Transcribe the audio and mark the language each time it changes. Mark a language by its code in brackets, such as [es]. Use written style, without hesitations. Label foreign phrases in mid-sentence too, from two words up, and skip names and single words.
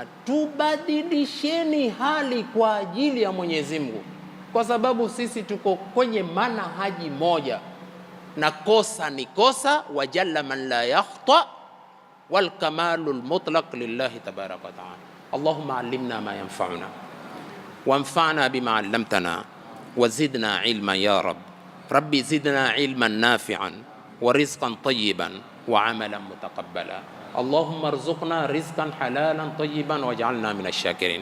[sw] Tubadilisheni hali kwa ajili ya Mwenyezi Mungu, kwa sababu sisi tuko kwenye manhaji moja, na kosa ni kosa, [ar] وجل من لا يخطئ والكمال المطلق لله تبارك وتعالى. اللهم علمنا ما ينفعنا وانفعنا بما علمتنا وزدنا علما يا رب. ربي زدنا علما نافعا ورزقا طيبا وعملا متقبلا. اللهم ارزقنا رزقا حلالا طيبا واجعلنا من الشاكرين.